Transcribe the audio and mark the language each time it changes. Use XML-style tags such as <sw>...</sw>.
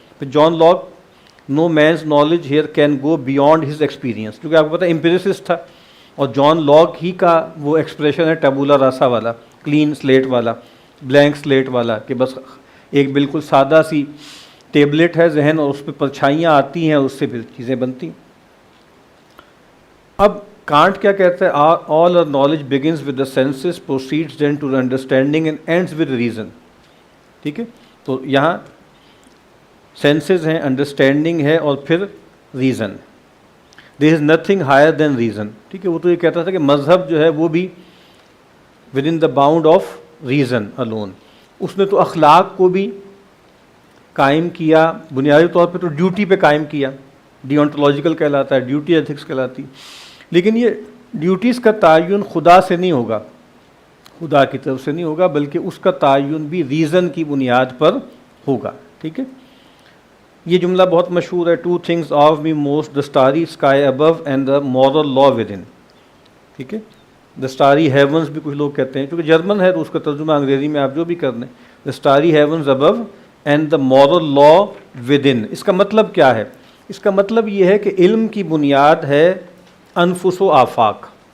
<ur>پھر John Locke,</ur> <en>no man's knowledge here can go beyond his experience,</en> <ur>کیونکہ آپ کو پتہ ہے امپیریسسٹ تھا، اور جان لاک ہی کا وہ ایکسپریشن ہے ٹیبولا راسا والا، کلین سلیٹ والا، بلینک سلیٹ والا، کہ بس ایک بالکل سادہ سی ٹیبلٹ ہے ذہن، اور اس پہ پرچھائیاں آتی ہیں، اس سے پھر چیزیں بنتی. اب کانٹ کیا کہتا ہے؟</ur> <en>All our knowledge begins with the senses, proceeds then to the understanding and ends with reason.</en> <ur>ٹھیک ہے. تو یہاں سینسز ہیں، انڈرسٹینڈنگ ہے، اور پھر reason.</ur> <en>there is nothing higher than reason.</en> <ur>ٹھیک ہے. وہ تو یہ کہتا تھا کہ مذہب جو ہے وہ بھی</ur> <en>within the bound of reason alone.</en> <ur>اس نے تو اخلاق کو بھی قائم کیا، بنیادی طور پہ تو ڈیوٹی پہ قائم کیا، ڈیونٹولوجیکل کہلاتا ہے، ڈیوٹی ایتھکس کہلاتی. لیکن یہ ڈیوٹیز کا تعین خدا سے نہیں ہوگا، خدا کی طرف سے نہیں ہوگا، بلکہ اس کا تعین بھی ریزن کی بنیاد پر ہوگا. ٹھیک ہے. یہ جملہ بہت مشہور ہے،</ur> <en>2 things awe me most, the starry sky above and the moral law within.</en> <ur>ٹھیک ہے.</ur> <en>the starry heavens</en> <ur>بھی کچھ لوگ کہتے ہیں، کیونکہ جرمن ہے تو اس کا ترجمہ انگریزی میں آپ جو بھی کر دیں.</ur> <en>the starry heavens above and the moral law within.</en> <ur>اس کا مطلب کیا ہے؟ اس کا مطلب یہ ہے کہ علم کی بنیاد ہے انفس و آفاق.</ur>